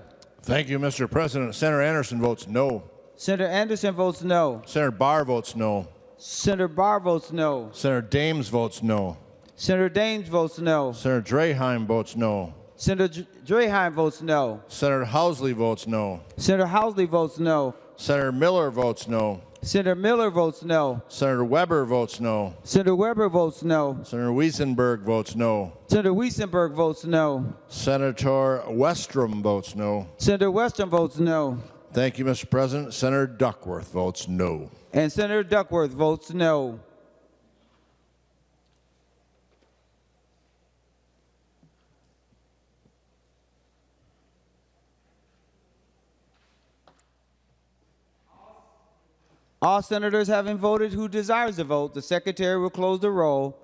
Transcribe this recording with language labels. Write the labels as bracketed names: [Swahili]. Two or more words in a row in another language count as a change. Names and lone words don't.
[English] Thank you, Mr. President. Senator Anderson votes no. Senator Anderson votes no. Senator Barr votes no. Senator Barr votes no. Senator Dames votes no. Senator Dames votes no. Senator Draheim votes no. Senator Draheim votes no. Senator Housley votes no. Senator Housley votes no. Senator Miller votes no. Senator Miller votes no. Senator Weber votes no. Senator Weber votes no. Senator Wiesenberg votes no. Senator Wiesenberg votes no. Senator Westrom votes no. Senator Westrom votes no. Thank you, Mr. President. Senator Duckworth votes no. And Senator Duckworth votes no. All senators having voted who desires to vote, the Secretary will close the roll.